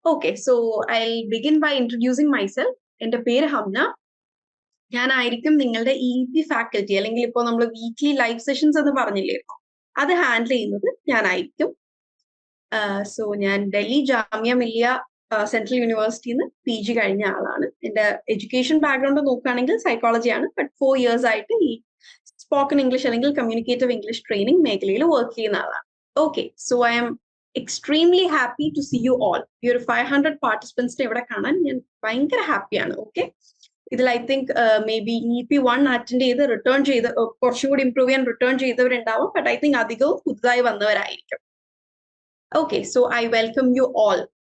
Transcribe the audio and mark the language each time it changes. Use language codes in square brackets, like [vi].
[en] Okay, so I'll begin by introducing myself. [ml] എൻ്റെ പേര് ഹംന. ഞാനായിരിക്കും നിങ്ങളുടെ EP ഫാക്കൽറ്റി, അല്ലെങ്കിൽ ഇപ്പോൾ നമ്മൾ വീക്ക്ലി ലൈവ് സെഷൻസ് എന്ന് പറഞ്ഞില്ലായിരുന്നോ, അത് ഹാൻഡിൽ ചെയ്യുന്നത് ഞാനായിരിക്കും. സോ ഞാൻ ഡൽഹി ജാമിയ മില്ലിയ സെൻട്രൽ യൂണിവേഴ്സിറ്റിയിൽ നിന്ന് PG കഴിഞ്ഞ ആളാണ്. എൻ്റെ എഡ്യൂക്കേഷൻ ബാക്ക്ഗ്രൗണ്ട് നോക്കുകയാണെങ്കിൽ സൈക്കോളജിയാണ്. ബട്ട് 4 years ആയിട്ട് ഈ സ്പോക്കൺ ഇംഗ്ലീഷ് അല്ലെങ്കിൽ കമ്മ്യൂണിക്കേറ്റീവ് ഇംഗ്ലീഷ് ട്രെയിനിങ് മേഖലയിൽ വർക്ക് ചെയ്യുന്ന ആളാണ്. [en] Okay, so I am extremely happy to see you all. [ml] ഈ ഒരു 500 പാർട്ടിസിപ്പൻസിനെ ഇവിടെ കാണാൻ ഞാൻ ഭയങ്കര ഹാപ്പിയാണ്. ഓക്കെ, ഇതിൽ I think may be EP1 attend ചെയ്ത് റിട്ടേൺ ചെയ്ത് കുറച്ചും കൂടി ഇംപ്രൂവ് ചെയ്യാൻ റിട്ടേൺ ചെയ്തവരുണ്ടാവും. ബട്ട് ഐ തിങ്ക് അധികവും പുതുതായി വന്നവരായിരിക്കും. [en] Okay, so I welcome you all.